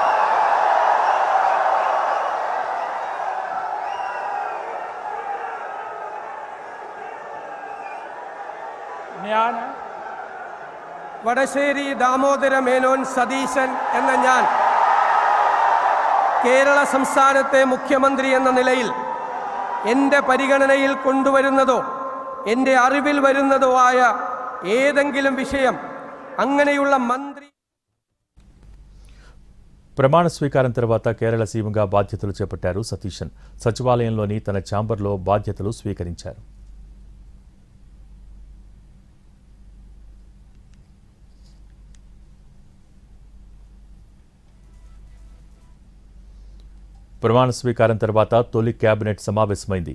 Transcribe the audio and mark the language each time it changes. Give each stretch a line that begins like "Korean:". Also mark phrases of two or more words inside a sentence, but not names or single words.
Malayalam: ഞാൻ വടശ്ശേരി ദാമോദര മേനോൻ സതീശൻ എന്ന ഞാൻ കേരള സംസ്ഥാനത്തെ മുഖ്യമന്ത്രി എന്ന നിലയിൽ എൻ്റെ പരിഗണനയിൽ കൊണ്ടുവരുന്നതോ എൻ്റെ അറിവിൽ വരുന്നതോ ആയ ഏതെങ്കിലും വിഷയം അങ്ങനെയുള്ള మంత్రి
Telugu: ప్రమాణ స్వీకారం తర్వాత కేరళ సీఎంగా బాధ్యతలు చేపట్టారు సతీశన్. సచివాలయంలోని తన ఛాంబర్లో బాధ్యతలు స్వీకరించారు. ప్రమాణ స్వీకారం తర్వాత తొలి కేబినెట్ సమావేశమైంది.